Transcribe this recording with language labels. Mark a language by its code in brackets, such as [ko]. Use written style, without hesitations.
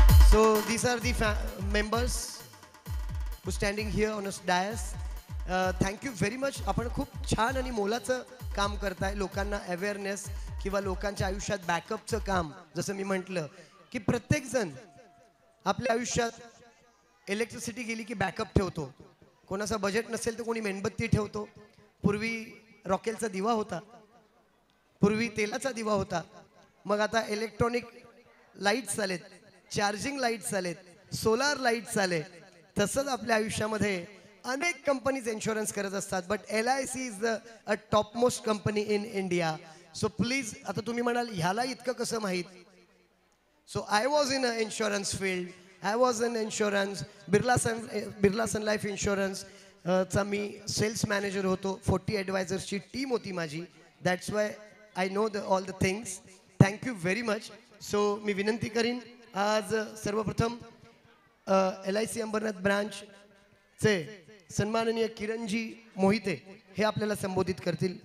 [en] So these are the members who standing here on a dais. Thank you very much. [mr] आपण खूप छान आणि मोलाचं काम करताय. लोकांना अवेअरनेस किंवा लोकांच्या आयुष्यात बॅकअपचं काम. जसं मी म्हटलं की प्रत्येक जण आपल्या आयुष्यात इलेक्ट्रिसिटी गेली की बॅकअप ठेवतो. कोणाचा बजेट नसेल तर कोणी मेणबत्ती ठेवतो. पूर्वी रॉकेलचा दिवा होता, पूर्वी तेलाचा दिवा होता, मग आता इलेक्ट्रॉनिक लाईट्स आलेत, चार्जिंग लाईट्स आलेत, सोलार लाईट्स आले. तसंच आपल्या आयुष्यामध्ये अनेक कंपनीज इन्शुरन्स करत असतात. [en] But LIC is a top most company in India. [mr] So please, आता तुम्ही म्हणाल ह्याला इतकं कसं माहीत. [en] So I was in a insurance field. I was in insurance. [mr] Birla sun life insurance चा मी सेल्स मॅनेजर होतो. 40 ॲडवायझर्सची टीम होती माझी. [en] That's why I know all the things. Thank you very much. [mr] So मी विनंती करीन आज सर्वप्रथम LIC अंबरनाथ ब्रांचचे सन्माननीय किरणजी मोहिते हे आपल्याला संबोधित करतील.